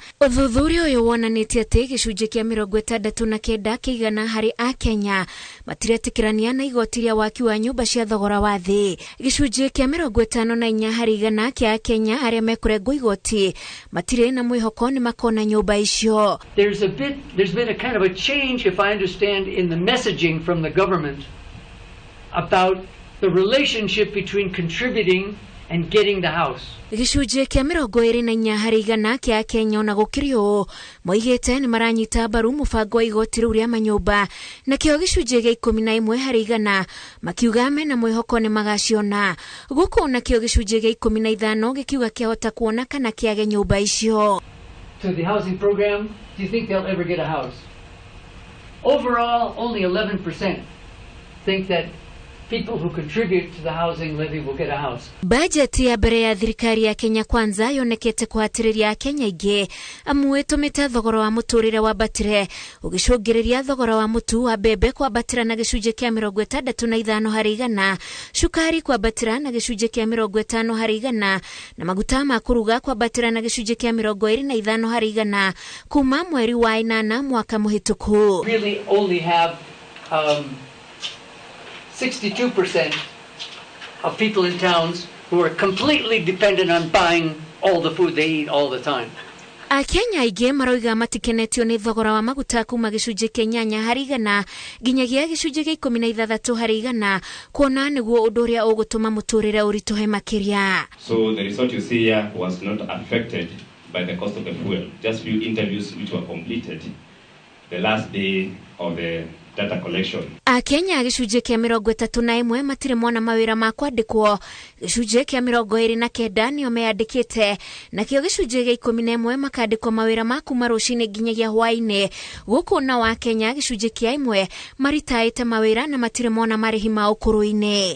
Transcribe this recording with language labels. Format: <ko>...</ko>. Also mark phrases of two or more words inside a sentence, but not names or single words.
<ki>Ũthuthuria ũyũ wonanĩtie atĩ gĩcunjĩ kĩa 69 kĩigana harĩ Akenya matiretĩkĩrania na igoti rĩa waki wa nyũmba cia thogora wa thĩ. Gĩcunjĩ kĩa 54 harĩ igana kĩa Akenya arĩa mekũrengwo igoti matirĩ na mwĩhoko nĩ makona nyũmba icio.</ki> <en>There's been a kind of a change, if I understand, in the messaging from the government about the relationship between contributing and getting the house.</en> <ki>Gĩcunjĩ kĩa 24 harĩ igana kĩa Kenya na gũkĩrĩ ũũ moigĩte nĩ maranyita mbaru mũbango wa igoti rĩu rĩa manyũmba, nakĩo gĩcunjĩ gĩa 11 harĩ igana makiuga mena mwĩhoko nĩ magaciona. Gũkũ nakĩo gĩcunjĩ gĩa 15 gĩkiuga kĩahota kuona kana kĩage nyũmba icio.</ki> <en>To the housing program, do you think they'll ever get a house? Overall, only 11% think that people who contribute to the housing levy will get a house.</en> <ki>Bajeti ya mbere ya thirikari ya Kenya Kwanza yonekete kũhatĩrĩria Akenya aingĩ amu ĩtũmĩte thogora wa mũtũrĩre wambatĩre ũgĩcũngĩrĩria thogora wa mũtu wa mbembe kwambatĩra na gĩcunjĩ kĩa 65 harĩ igana, cukari kwambatĩra na gĩcunjĩ kĩa 50 harĩ igana na maguta ma kũruga kwambatĩra na gĩcunjĩ kĩa 25 harĩ igana kuma mweri wa 8 mwaka mũhĩtũku.</ki> <en>Really only have 62% of people in towns who are completely dependent on buying all the food they eat all the time.</en> <ki>Akenya aingĩ maroiga matikenetio nĩ thogora wa maguta kuma gĩcunjĩ kĩa 8 harĩ igana nginyagia gĩcunjĩ kĩa 16 harĩ igana, kuona nĩguo ũndũ ũrĩa ũgũtũma mũtũrĩre ũritũhe makĩria.</ki> <en>So the result you see here was not affected by the cost of the fuel. Just few interviews which were completed the last day of the data collection.</en> <ki>Akenya gĩcunjĩ kĩa 31 matirĩ mona mawĩra ma kwandĩkwo, gĩcunjĩ kĩa 29 nĩo meyandĩkĩte, nakĩo gĩcunjĩ gĩa 11 makandĩkwo mawĩra ma kuma rũcinĩ nginyagia hwaĩ-inĩ. Gũkũ na wa Kenya gĩcunjĩ kĩa 1 maritaĩte mawĩra na matirĩ mona marĩhi ma ũkũrũ-inĩ.</ki>